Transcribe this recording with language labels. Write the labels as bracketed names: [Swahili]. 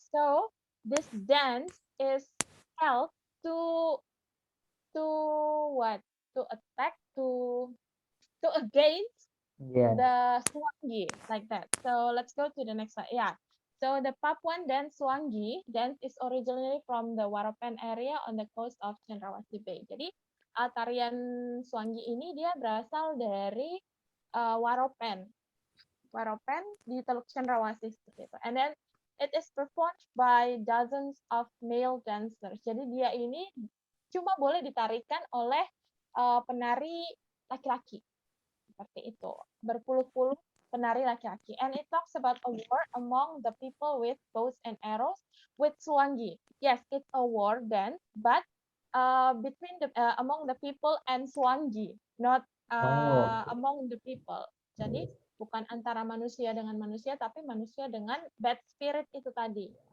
[English] So this dance is held to what? To attack to against Yeah. the Swangi, like that. So let's go to the next slide. Yeah. So the Papuan dance Swangi dance is originally from the Waropen area on the coast of Cendrawasih Bay. [Indonesian] Jadi tarian Swangi ini dia berasal dari Waropen. Waropen di Teluk Cendrawasih seperti itu. [English] And then it is performed by dozens of male dancers. [Indonesian] Jadi dia ini cuma boleh ditarikan oleh penari laki-laki. Seperti itu. Berpuluh-puluh penari laki-laki. [English] And it talks about a war among the people with bows and arrows with Swangi. Yes, it's a war then, but between the among the people and Swangi, not among the people. [Indonesian] Jadi bukan antara manusia dengan manusia, tapi manusia dengan [English] bad spirit [Indonesian] itu tadi.